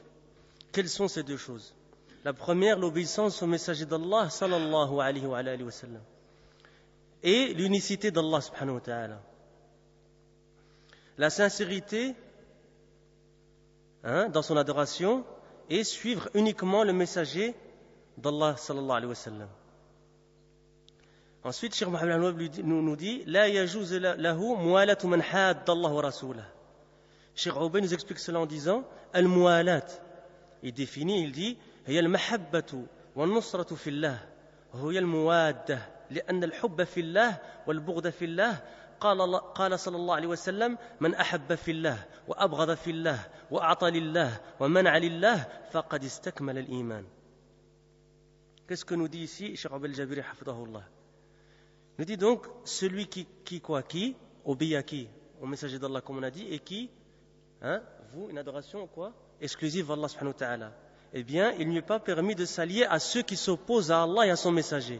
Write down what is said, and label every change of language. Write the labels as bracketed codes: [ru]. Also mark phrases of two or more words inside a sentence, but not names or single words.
[fr] Quelles sont ces deux choses? La première, l'obéissance au messager d'Allah [ar] صلى الله عليه وسلم, [fr] et l'unicité d'Allah [ar] سبحانه وتعالى. [fr] La sincérité dans son adoration et suivre uniquement le messager d'Allah [ar] صلى الله عليه وسلم. [fr] Ensuite, Cheikh Mohammed al-Wahhab nous dit [ar] لا يجوز له موالاة من حاد الله ورسوله. [fr] Cheikh Ubayd nous explique cela en disant al-muwalat. Il définit, il dit [ar] هي المحبة والنصرة في الله وهي الموادة لأن الحب في الله والبغض في الله قال صلى الله عليه وسلم من أحب في الله وأبغض في الله وأعطى لله ومنع لله فقد استكمل الإيمان. [fr] Qu'est-ce que nous dit ici Cheikh Ubayd al-Jabiri hafidahullah? Il nous dit donc celui qui obéit à qui? Au messager d'Allah comme on a dit, et qui vous une adoration quoi exclusive à Allah [ar] سبحانه وتعالى. [fr] Eh bien il n'y est pas permis de s'allier à ceux qui s'opposent à Allah et à son messager.